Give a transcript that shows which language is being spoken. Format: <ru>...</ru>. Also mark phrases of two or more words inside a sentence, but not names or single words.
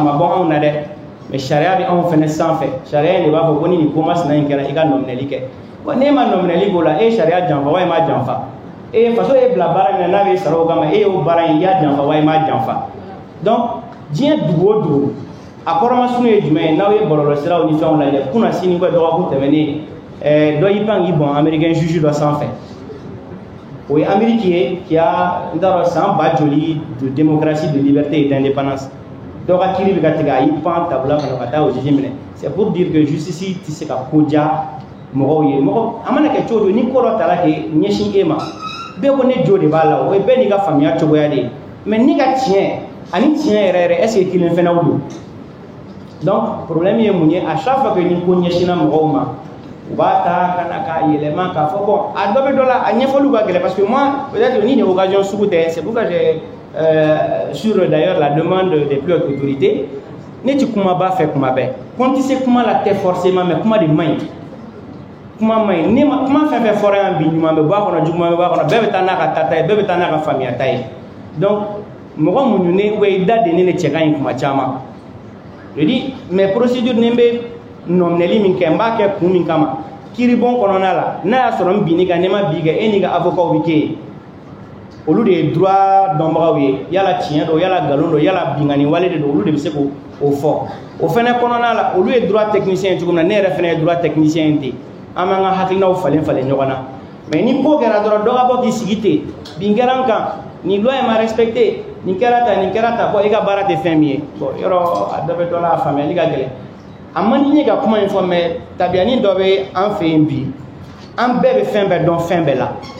<bm>ma bɔ anw na dɛ mais sariya bɛ anw fɛnɛ sanfɛ sariya in de b'a fɔ ko ni nin ko masina in kɛra i ka nɔminɛli kɛ wa n'e ma nɔminɛli k'o la e ye sariya janfa wa i ma janfa faso ye bila baara min na n'a bɛ sara o kama e y'o baara in i y'a janfa wa i ma janfa donc diɲɛ dugu o dugu a kɔrɔmasunu ye jumɛn ye n'aw ye bɔlɔlɔsiraw ni fɛnw lajɛ kunna sini ko dɔgɔkun tɛmɛnen dɔ y'i pan k'i bɔn</bm> <fr>américain juge</fr> <bm>dɔ sanfɛ o ye Amérique ye qui a n t'a dɔn san ba joli</bm> <fr>de démocratie de liberté et d'indépendance</fr> <bm>dɔ ka kiiri bɛ ka tigɛ a y'i pan tabula kɔnɔ ka taa o juge minɛ</bm> <fr>c'est pour dire que justice</fr> <bm>tɛ se ka ko diya mɔgɔw ye mɔgɔ a mana kɛ cogo o cogo ni ko dɔ tala k'e ɲɛsin e ma bɛɛ ko ne jo de b'a la o ye bɛɛ n'i ka faamuya cogoya de ye mais ne ka tiɲɛ ani tiɲɛ yɛrɛ yɛrɛ</bm> <fr>est ce que</fr> <bm>kelen fɛnɛ don</bm> <fr>donc problème</fr> <bm>ye mun ye</bm> <fr>à chaque fois que</fr> <bm>ni ko ɲɛsinna mɔgɔw ma u b'a ta ka na k'a yɛlɛma k'a fɔ bon a dɔ bɛ dɔ la a ɲɛfɔliw ka gɛlɛn</bm> <fr>parce que moi peut-être</fr> <bm>ni nin occasion sugu tɛ</bm> <fr>c'est pourquoi j'ai sur d'ailleurs la demande des plus hautes autorités</fr> <bm>ne ti kuma b'a fɛ kuma bɛɛ ko n tɛ se kuma la tɛ forcément mais kuma de man ɲi kuma man ɲi ne ma kuma fɛn fɛn fɔra yan bi ɲuman bɛ bɔ a kɔnɔ juguman bɛ bɔ a kɔnɔ bɛɛ bɛ taa n'a ka tata ye bɛɛ bɛ taa n'a ka faamuyata ye donc mɔgɔ mun ne ou i da de ne cɛ ka ɲi kuma caman</bm> <fr>je dis mais procédure</fr> <bm>ni bɛ nɔminɛli min kɛ n b'a kɛ kun min kama kiiribon kɔnɔna la n'a y'a sɔrɔ n binni kan ne ma bi kɛ e n'i ka avocat bɛ kɛ yen olu de ye droit dɔnbagaw ye yala tiɲɛ don yala nkalon don yala bingani wale de don olu de bɛ se k'o fɔ o fɛnɛ kɔnɔna la olu ye</bm> <fr>droit technicien</fr> <bm>ye cogo min na ne yɛrɛ fɛnɛ ye</bm> <fr>droit technicien</fr> <bm>ye ten an b'an ka hakilinaw falen falen ɲɔgɔn na mais ni ko kɛra dɔrɔn dɔ ka bɔ k'i sigi ten bin kɛra n kan nin loi ma respecté nin kɛra ta bon i ka baara tɛ fɛn min ye bon yɔrɔ a dɔ bɛ dɔ la a faamuyali ka gɛlɛn a man di n ye ka kuma in fɔ mais tabiyani dɔ bɛ an fɛ yen bi an bɛɛ bɛ fɛn bɛɛ dɔn fɛn bɛɛ la</bm>